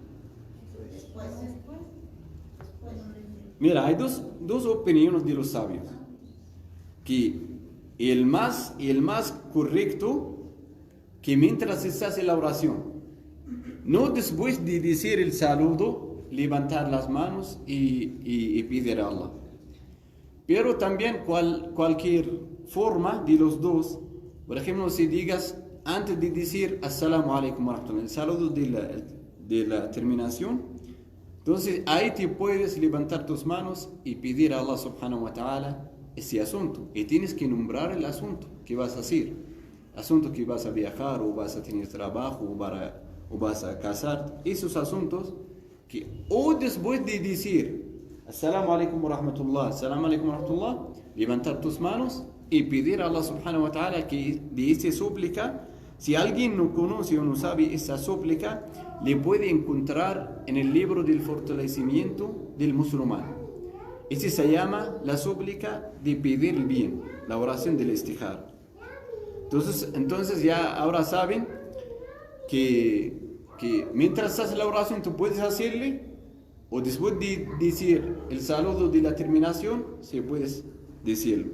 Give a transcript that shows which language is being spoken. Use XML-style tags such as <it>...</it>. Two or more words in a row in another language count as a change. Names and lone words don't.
<es>Mira, hay dos opiniones de los sabios, que el más correcto, que mientras estás en la oración, No después de decir el saludo, levantar las manos y pedir a Allah. Pero también cualquier forma de los dos, por ejemplo, si digas antes de decir</es> <ar>السلام عليكم ورحمة الله,</ar> <es>el saludo de la terminación, entonces ahí te puedes levantar tus manos y pedir a</es> <ar>الله سبحانه وتعالى</ar> <es>ese asunto. Y tienes que nombrar el asunto que vas a hacer. Asunto que vas a viajar o vas a tener trabajo o vas a casar. Esos asuntos que o después de decir</es> <ar>السلام عليكم ورحمة الله, السلام عليكم ورحمة الله,</ar> <es>levantar tus manos y pedir a</es> <ar>الله سبحانه وتعالى</ar> <es>que de esa súplica, si alguien no conoce o no sabe esa súplica, le puede encontrar en el libro del fortalecimiento del musulmán. Ese se llama la súplica de pedir el bien, la oración del istikhara. Entonces ya ahora saben que mientras haces la oración tú puedes hacerle, o después de decir el saludo de la terminación, se puedes decirlo.</es>